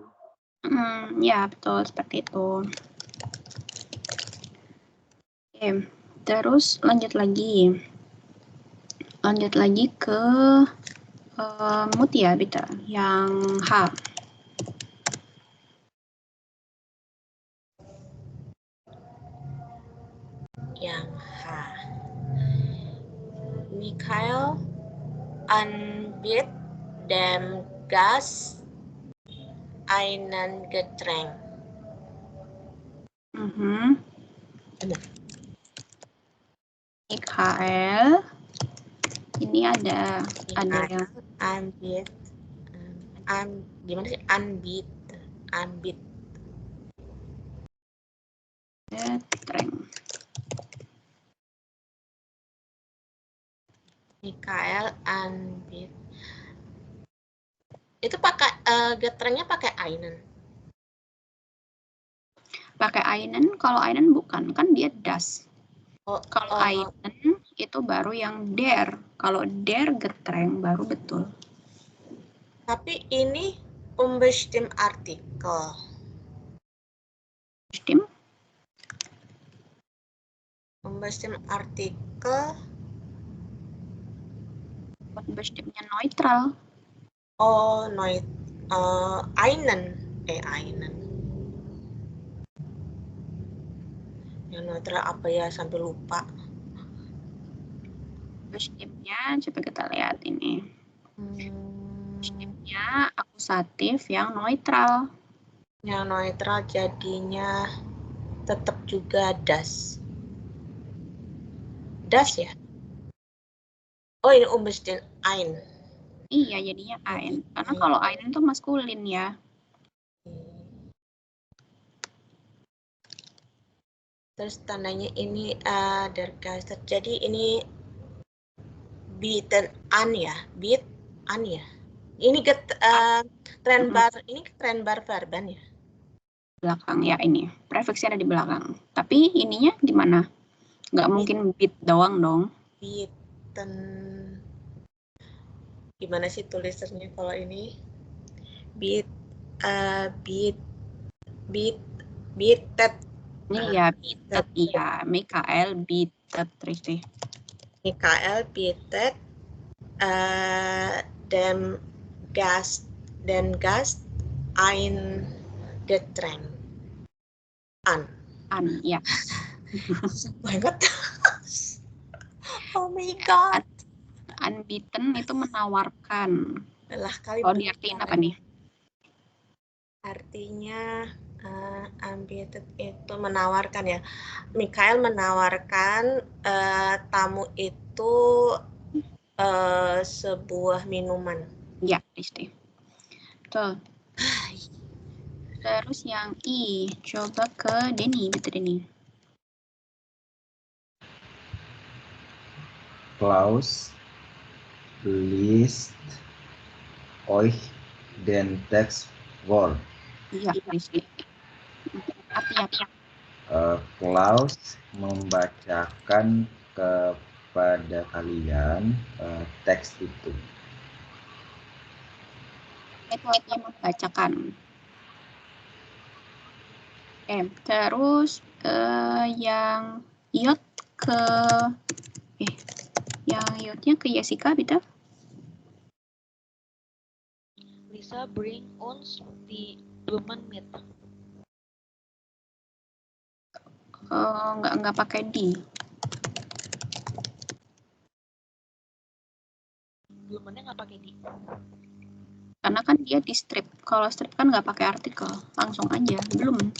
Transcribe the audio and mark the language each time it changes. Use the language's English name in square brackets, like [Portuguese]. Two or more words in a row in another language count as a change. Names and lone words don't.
[Indonesian] Ya, betul seperti itu. Oke, terus lanjut lagi. Lanjut lagi ke Mutia, Bita, yang H. Yang H. [German] Michael anbietet dem Gast einen Getränk. [Indonesian] Michael, ini ada yang Anbietet, gimana sih? Anbietet. Getränk. Michael anbietet. Itu pakai getrengnya pakai einen. Pakai einen, kalau einen bukan, kan dia das. Kalau einen itu baru yang der. Kalau [German] der Getränk [Indonesian] baru betul. Tapi ini [German] unbestimmt Artikel. Unbestimmt Artikel. [Indonesian] Unbestimmtnya neutral. Oh, einen. Einen. Yang neutral apa ya, sampai lupa. Bestimmtnya, coba kita lihat ini. Bestimmtnya akusatif yang neutral. Yang neutral jadinya tetap juga das. Das ya? Oh, ini [German] unbestimmt ein. [Indonesian] Iya, jadinya ein. Karena kalau ein itu maskulin ya. Terus tandanya ini [German] der Geister. [Indonesian] Jadi ini [German] bieten an [Indonesian] ya, [German] biet an [Indonesian] ya. Ini [German] Trennbar verben [Indonesian] ya. Belakang ya ini. Prefiksnya ada di belakang. Tapi ininya di mana? Nggak mungkin bit doang dong. Bieten. Gimana sih tulisannya kalau ini? Bietet. Iya, bietet, iya. Michael bietet, Tristi. [German] Michael bietet dem Gast ein Getränk. [Indonesian] An, ya. banget. [English] Oh my god. [Indonesian] Anbieten itu menawarkan. Lah kali. Oh, diartiin apa nih? Artinya unbietet itu menawarkan ya. Michael menawarkan tamu itu sebuah minuman. Ya, Tristi. Betul. Terus yang I, coba ke Denny, betul Denny. [German] Klaus liest euch den Text vor. [Indonesian] Iya, Tristi. Artinya Klaus membacakan kepada kalian teks itu. Itu artinya membacakan. Terus yang Yot ke yang Yotnya ke Jessica, Bita. [German] Lisa bring uns die Blumen mit. [Indonesian] Nggak pakai di. Blumennya nggak pakai di. Karena kan dia di strip. Kalau strip kan nggak pakai artikel, langsung aja belum.